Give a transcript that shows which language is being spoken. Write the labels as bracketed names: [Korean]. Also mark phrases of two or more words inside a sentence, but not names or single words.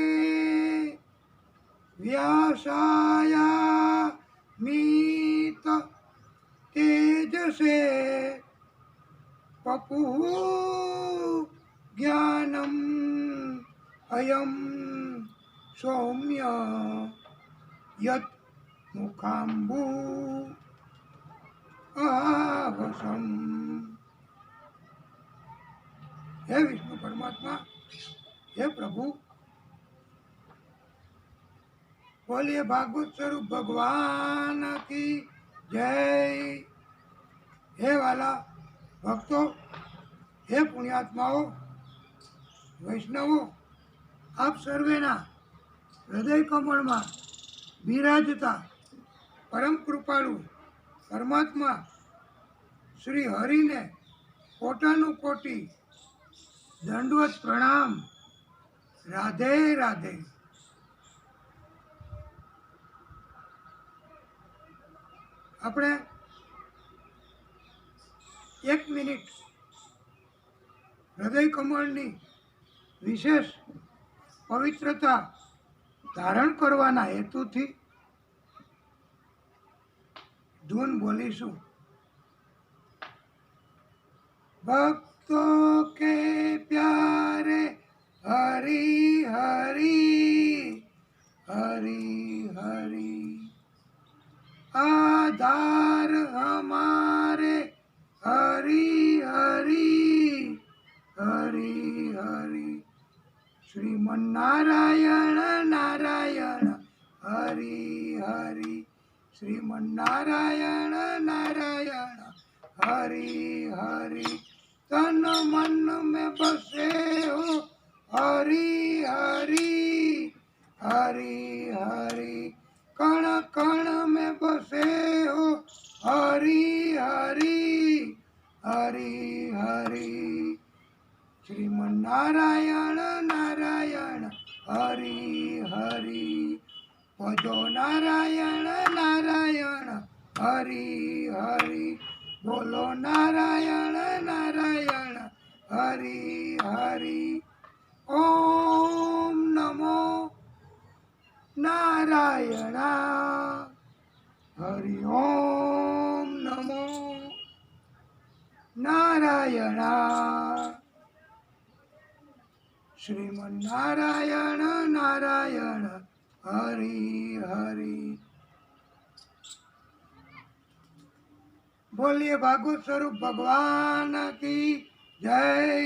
[Sanskrit] व्यासाय मीत तेजसे पपुः ज्ञानम् अयं सौम्य यत् मुखाम्बु आवसम्। [Hindi] हे विष्णु परमात्मा, हे प्रभु, बोलिए भागवत स्वरूप भगवान की जय। [Gujarati] હે વાલા ભક્તો, હે પુણ્યાત્માઓ, વૈષ્ણવો, આપ સર્વેના હૃદય कमळમાં બિરાજતા પરમ કૃપાળુ પરમાત્મા શ્રી હરિને કોટાનું કોટી દંડવત પ્રણામ। રાધે રાધે। આપણે 1 મિનિટ હૃદય કમળની વિશેષ પવિત્રતા ધારણ કરવાના હેતુથી ધૂન બોલીશું। [Hindi] भक्तों के प्यारे हरि हरि हरि हरि, आधार हमारे हरि हरि हरि हरि। श्रीमन्नारायण नारायण हरि हरि, श्रीमन्नारायण नारायण हरि हरि। तन मन में बसे हो हरि हरि हरि हरि, कण कण में बसे हो हरि हरि हरि हरि। श्रीमन्नारायण नारायण हरि हरि, भजो नारायण नारायण हरि हरि, बोलो नारायण नारायण हरि हरि। ओम नमो नारायण हरि ओम नमो नारायण। श्रीमन्नारायण नारायण हरि हरि। बोलिए भागवत स्वरूप भगवान की जय।